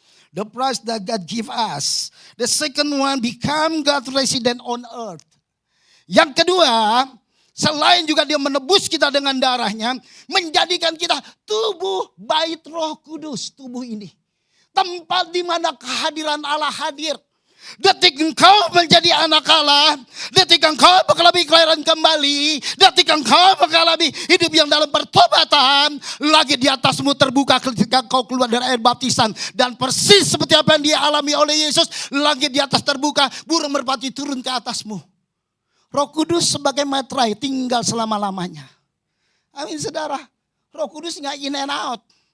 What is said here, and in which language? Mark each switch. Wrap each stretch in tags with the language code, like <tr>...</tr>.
<en>The price that God give us. The second one, become God's resident on earth.</en> <id>Yang kedua, selain juga dia menebus kita dengan darahnya, menjadikan kita tubuh bait Roh Kudus. Tubuh ini. Tempat di mana kehadiran Allah hadir. Detik engkau menjadi anak Allah, detik engkau mengalami kelahiran kembali, detik engkau mengalami hidup yang dalam pertobatan, lagi di atasmu terbuka ketika engkau keluar dari air baptisan. Dan persis seperti apa yang dialami oleh Yesus, lagi di atas terbuka, burung merpati turun ke atasmu. Roh Kudus sebagai materai tinggal selama-lamanya. Amin saudara, Roh Kudus gak</id> <en>in and out.</en>